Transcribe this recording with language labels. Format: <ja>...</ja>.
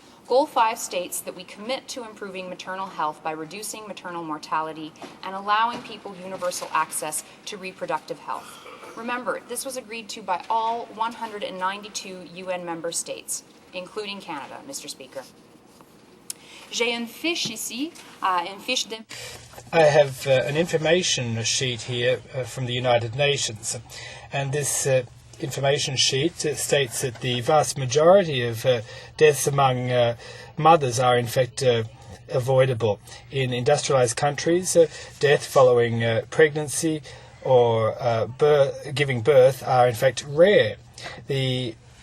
<en>Goal 5 states that we commit to improving maternal health by reducing maternal mortality and allowing people universal access to reproductive health. Remember, this was agreed to by all 192 UN member states, including Canada, Mr. Speaker.</en> <fr>J'ai une fiche ici, une fiche de...</fr> <en>I have an information sheet here from the United Nations, and this information sheet states that the vast majority of deaths among mothers are in fact avoidable. In industrialized countries, death following pregnancy or giving birth are in fact rare. The</en>